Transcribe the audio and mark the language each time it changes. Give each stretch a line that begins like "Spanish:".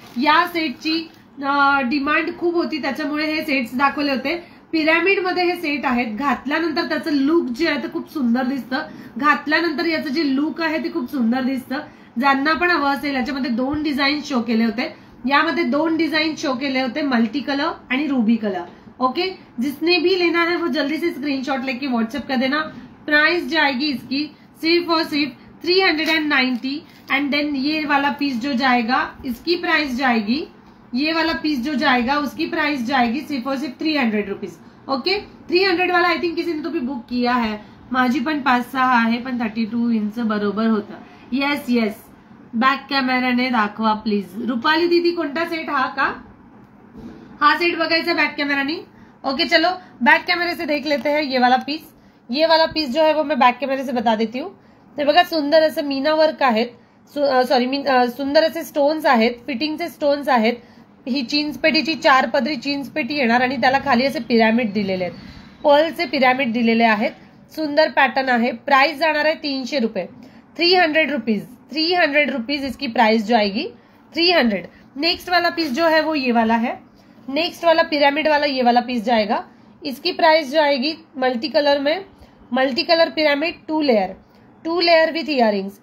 Marathi: या सेटची डिमांड खूप होती, त्याच्यामुळे हे सेट्स दाखवले होते. पिरॅमिड मध्ये हे सेट आहेत. घातल्यानंतर त्याचं लुक जे आहे ते खूप सुंदर दिसतं. घातल्यानंतर याचं जे लुक आहे ते खूप सुंदर दिसतं. ज्यांना पण हवं असेल, याच्यामध्ये 2 डिझाईन शो केले होते. यामध्ये 2 डिजाइन शो केले होते, मल्टी कलर आणि रूबी कलर.
Hindi: ओके, जिसने भी लेना है वो जल्दी से स्क्रीनशॉट लेके व्हाट्सएप कर देना. प्राइस जाएगी इसकी सिर्फ और सिर्फ 390
English: and then
Hindi: ये वाला पीस जो जाएगा इसकी प्राइस जाएगी, ये वाला पीस जो जाएगा उसकी प्राइस जाएगी सिर्फ और सिर्फ 300 रुपीज. ओके, 300 वाला
English: I think
Hindi: किसी ने तो भी बुक किया है.
Marathi: माझी पण 5-6 आहे, पण 32 इंच बरोबर होतं. येस येस, बॅक कॅमेराने दाखवा प्लीज. रुपाली दीदी कोणता सेट हा का? हा सेट बघायचा बॅक कैमरानी.
Hindi: ओके चलो बैक कैमरे से देख लेते हैं. ये वाला पीस जो है वो मैं बैक कैमरे से बता देती हूँ.
Marathi: ते बघा सुंदर असं मीना वर्क आहेत, सुंदर असे स्टोन्स आहेत, फिटिंगचे स्टोन्स आहेत. ही चीन्सपेटीची 4 पदरी चीन्सपेटी येणार आणि त्याला खाली असे पिरॅमिड दिलेले आहेत, पर्लचे पिरॅमिड दिलेले आहेत. सुंदर पॅटर्न आहे. प्राइस जाणार आहे 300 रुपये, 300 रुपीज.
Hindi: 300 रुपीज इसकी प्राइस जाएगी, 300. नेक्स्ट वाला पीस जो है वो ये वाला है. नेक्स्ट वाला पिरामिड वाला ये वाला पीस जाएगा. इसकी प्राइस जाएगी मल्टी कलर में, multi colour pyramid 2
English: Layer with earrings.